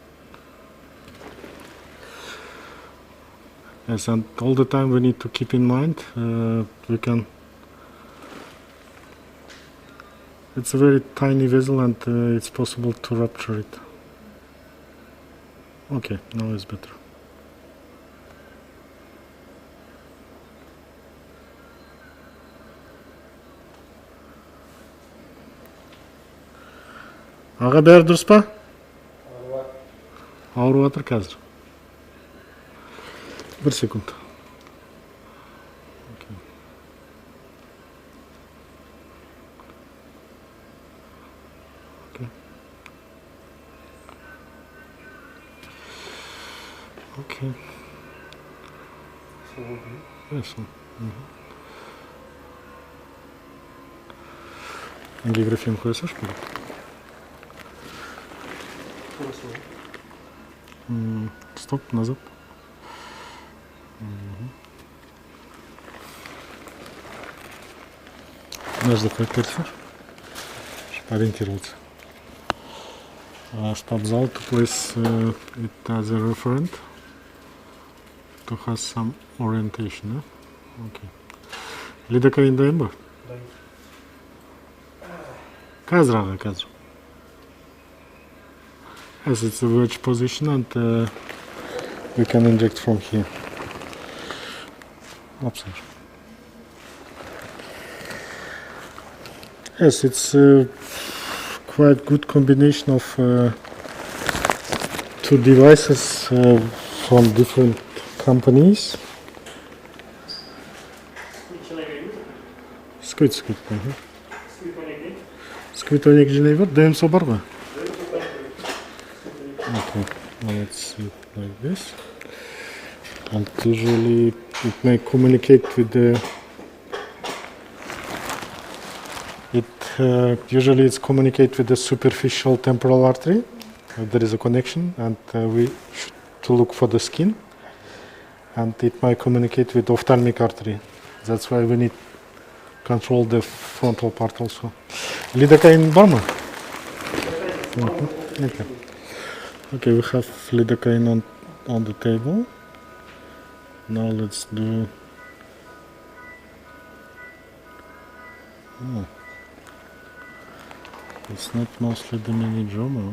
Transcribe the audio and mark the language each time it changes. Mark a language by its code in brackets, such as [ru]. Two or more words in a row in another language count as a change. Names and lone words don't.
[en] Yes, and all the time we need to keep in mind it's a very tiny vessel, and it's possible to rupture it. Okay, now it's better. [kk] Аға бәрі дұрыс па? Ауырып жатыр қазір. 1 секунд. [en] Okay. Okay. Okay. [ru] Yes. Ангиографию қойсаш будет? Стоп, назад. Нажал курсор, чтобы ориентироваться. [en] Штаб-зал to place it as a referent to have some orientation. [kk] Okay. Лидокаин дайын ба? Kazra. [en] Yes, it's a wedge position, and we can inject from here. Observe. Yes, it's quite good combination of two devices from different companies. Squid. [kk] Squid жинайбер, ДМСО бар ғой? [en] Okay, now let's see it like this. And usually it may communicate with the. Usually it's communicate with the superficial temporal artery. There is a connection, and we should to look for the skin. And it might communicate with ophthalmic artery. That's why we need control the frontal part also. [kk] Lidocaine бар ма? [en] Okay, we have lidocaine on the table. Now let's do. It's not mostly the meningioma.